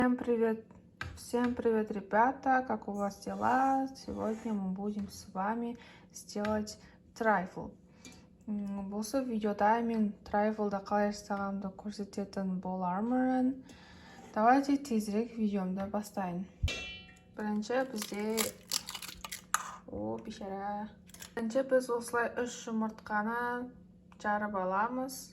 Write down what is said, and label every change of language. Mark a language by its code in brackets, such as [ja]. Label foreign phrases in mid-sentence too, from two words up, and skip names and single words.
[ru] Всем привет, ребята! Как у вас дела? Сегодня мы будем с вами сделать трайфл. [kk] Осы видеода мен трайфлды қалай жасағанымды көрсететін боламын. Давайте тезірек видеомды бастайын. Бірінші біз осылай 3 жұмыртқаны жарып аламыз.